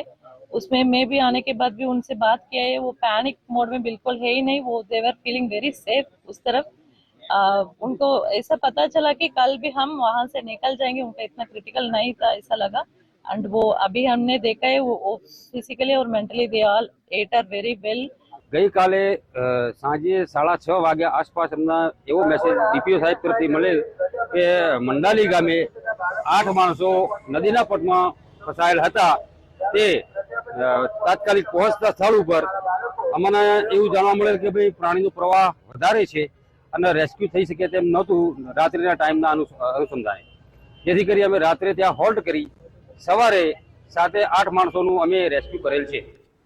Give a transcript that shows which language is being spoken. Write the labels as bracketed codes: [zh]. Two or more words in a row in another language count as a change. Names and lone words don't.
[hi] उसमें मैं भी आने के बाद भी उनसे बात किया है, वो [en] panic mode [hi] में बिल्कुल है ही नहीं, वो [en] they were feeling very safe [hi] उस तरफ। उनको ऐसा पता चला कि कल भी हम वहां से निकल जाएंगे, उनका इतना क्रिटिकल नहीं था ऐसा लगा। एंड वो अभी हमने देखा है वो फिजिकली और मेंटली [en] they all eight are very well. [gu] ગઈ કાલે સાંજે 6:30 વાગ્યા આસપાસ અમને એવો મેસેજ ડીપીઓ સાહેબ તરફથી મળેલ કે મંડાલી ગામે 8 માણસો નદીના પટમાં ફસાયેલ હતા। તે તાત્કાલિક પહોંચતા સ્થળ પર અમને એવું જાણવા મળેલ કે ભાઈ પ્રાણીનો પ્રવાહ વધારે છે અને રેસ્ક્યુ થઈ શકે તેમ નહોતું રાત્રિના ટાઈમના અનુસંધાને। જેથી કરી અમે રાત્રે ત્યાં હોલ્ટ કરી સવારે 7-8 માણસોનું અમે રેસ્ક્યુ કરેલ છે।